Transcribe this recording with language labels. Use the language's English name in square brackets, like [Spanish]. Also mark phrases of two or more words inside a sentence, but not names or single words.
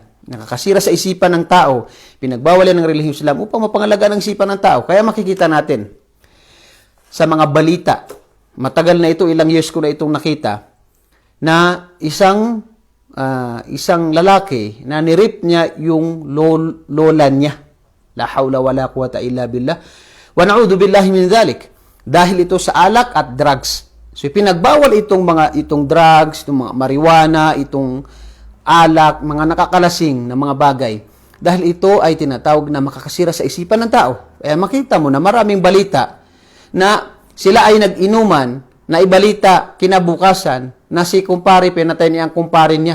[Filipino] Nakakasira sa isipan ng tao, pinagbawal yan ng relihiyong Islam upang mapangalagaan ang isipan ng tao. Kaya makikita natin sa mga balita, matagal na ito, ilang years ko na itong nakita, na isang lalaki na nirip niya yung lola niya. [Arabic] لا حول ولا قوة إلا بالله. ونعوذ بالله من ذلك. [Filipino] Dahil ito sa alak at drugs. So pinagbawal itong drugs, itong mga marijuana, itong alak, mga nakakalasing na mga bagay. Dahil ito ay tinatawag na makakasira sa isipan ng tao. Kaya makita mo na maraming balita na sila ay nag-inuman, na ibalita kinabukasan na si kumpare, pinatay niya ang kumpare niya.